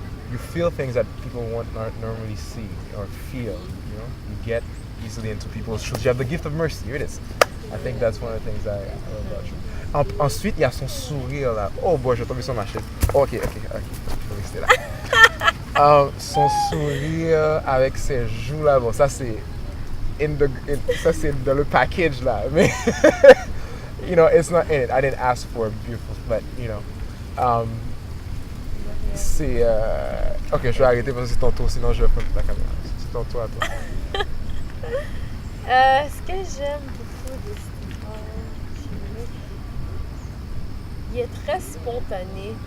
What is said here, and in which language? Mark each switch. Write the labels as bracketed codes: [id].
[en] You feel things that people won't not normally see or feel. You know, you get easily into people's shoes. You have the gift of mercy. Here it is. I think that's one of the things I love about you. [fr] Ensuite, il y a son sourire là. [en] Oh boy, [fr] j'ai tombé sur ma chaise. Ok. Je vais rester là. Son sourire avec ses joues là. Bon, ça c'est ça c'est dans le package là. Mais [en] you know, it's not in it. I didn't ask for a beautiful, but you know, [fr] c'est ok, je vais arrêter parce que c'est ton tour, sinon je vais prendre la caméra. C'est ton tour à toi. Ce que j'aime beaucoup de Stéphane, il est très spontané.